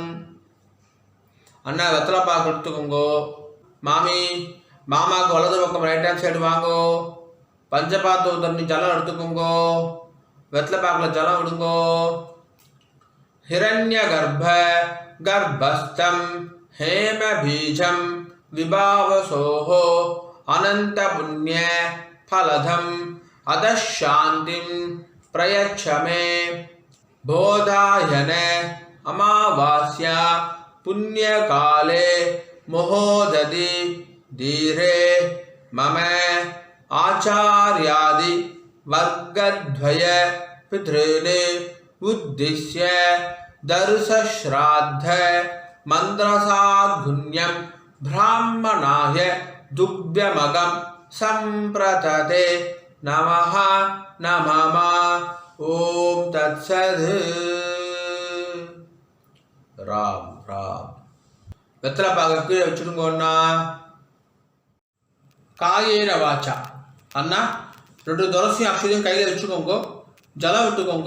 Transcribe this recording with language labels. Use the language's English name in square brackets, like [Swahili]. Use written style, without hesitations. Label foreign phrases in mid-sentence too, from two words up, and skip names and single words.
[Tamil] அண்ணா வெத்தலைப்பாக்கு எடுத்துக்கோங்கோ. மாமி மாமாவுக்கு வலது பக்கம் [English] right hand side [Tamil] வாங்கோ. பஞ்சபாத்து தண்ணி ஜலம் எடுத்துக்கோங்கோ. வெத்தலைப்பாக்கில் ஜலம் விடுங்கோ. [Sanskrit] हिरण्य गर्भ गर्भस्थम् हेम बीजम विभावसोहो अनंत पुण्य फलधम अदशांतिम प्रयच्छ मे बोधायन अमावास्या पुण्यकाले महोदधि धीरे मम आचार्यादि वर्गद्वय पितॄन् उद्दिश्य दर्शश्राद्ध मंत्रसाद्गुण्यं ब्राह्मणाय दुभ्यमगं संप्रतते नमः नमः ओम् तत्सत्. [Tamil] ராம் ராம். வெத்தலை பாக கீழே வச்சுருங்கண்ணா. [Sanskrit] कायेन वाचा [Tamil] அண்ணா 2 துளசியும் அக்ஷதையும் கையில் வச்சுக்கோங்க. ஜலம் விட்டுக்கோங்க.